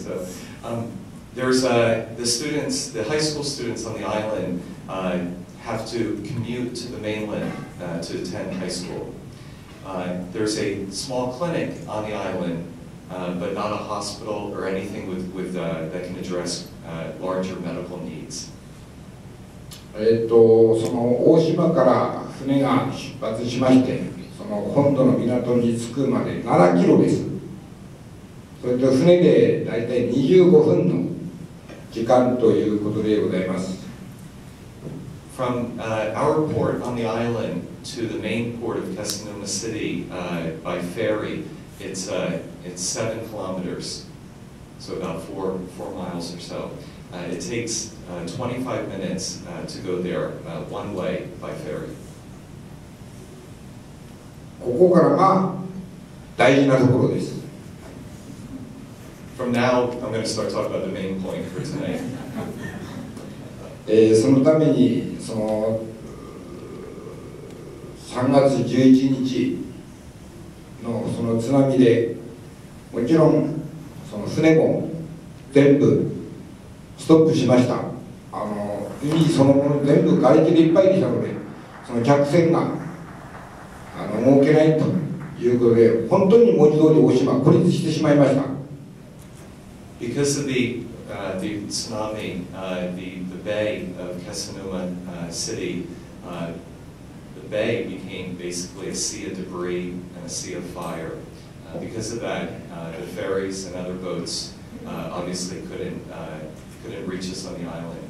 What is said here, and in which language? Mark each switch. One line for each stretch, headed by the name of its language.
English: So, there's the students, the high school students on the island have to commute to the mainland to attend high school. There's a small clinic on the island, but not a hospital or anything that can address larger medical needs.
Japanese: その大島から船が出発しまして、その本土の港に着くまで7キロです。それと船でだいたい25分の時間ということでございます。
English: From our port on the island to the main port of Kesinuma City by ferry, it's 7 kilometers, so about 4 miles or so. It takes 25 minutes to go there one way by ferry.
Japanese: ここからが大事なところです。
English: From now, I'm going to start talking about the main point for tonight.
Japanese: そのためにその3月11日のその津波でもちろんその船も全部ストップしました。海そのもの全部瓦礫でいっぱいでしたので、その客船が動けないということで、本当に文字通り大島孤立してしまいました。
English: Because of the tsunami, the bay of Kesinuma City, the bay became basically a sea of debris and a sea of fire. Because of that, the ferries and other boats obviously couldn't reach us on the island.